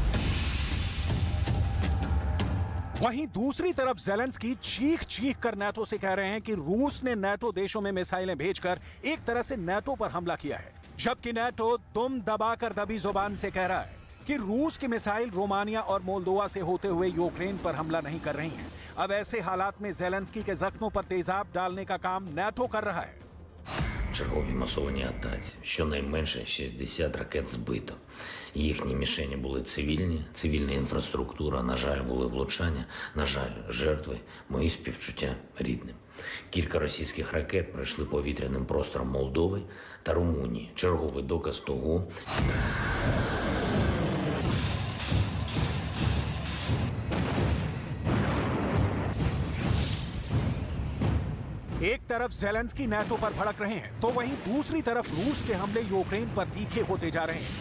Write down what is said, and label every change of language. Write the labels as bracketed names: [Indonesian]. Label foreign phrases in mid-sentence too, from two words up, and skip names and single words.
[Hindi] वहीं दूसरी तरफ ज़ेलेंस्की चीख कर नाटो से कह रहे हैं कि रूस ने नाटो देशों में मिसाइलें भेजकर एक तरह से नाटो पर हमला किया है, जबकि नाटो दुम दबाकर दबी जुबान से कह रहा है कि रूस की मिसाइल रोमानिया और मोल्दोवा से होते हुए यूक्रेन पर हमला नहीं कर रही हैं। अब ऐसे हालात में ज़ेलेंस्की के जख्मों पर तेजाब डालने का काम नाटो कर रहा है। [Ukrainian] Чергові масовані атаці. Щонайменше 60 ракет збито. Їхні мішені були цивільні, цивільна інфраструктура, на жаль, були влучання, на жаль, жертви, мої співчуття рідним. Кілька російських ракет пройшли повітряним простором Молдови та Румунії. Черговий доказ того. [Hindi] एक तरफ ज़ेलेंस्की नाटो पर भड़क रहे हैं तो वहीं दूसरी तरफ रूस के हमले यूक्रेन पर तीखे होते जा रहे हैं।